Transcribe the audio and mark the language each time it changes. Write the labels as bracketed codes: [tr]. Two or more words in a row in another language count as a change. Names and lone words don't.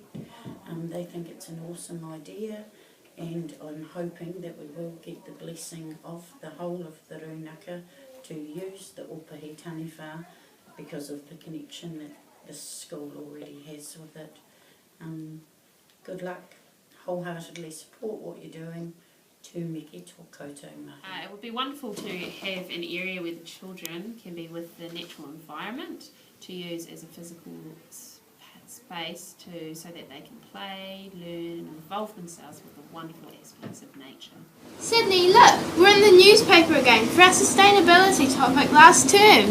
[en] They think it's an awesome idea, and I'm hoping that we will get the blessing of the whole of the rūnaka to use the Opuhi taniwha because of the connection that this school already has with it. good luck. Wholeheartedly support what you're doing. [mi] Tū miki tō koutou mahi. [en] It would be wonderful to have an area where the children can be with the natural environment to use as a physical space so that they can play, learn and involve themselves with the wonderful aspects of nature. Sydney, look, we're in the newspaper again for our sustainability topic last term.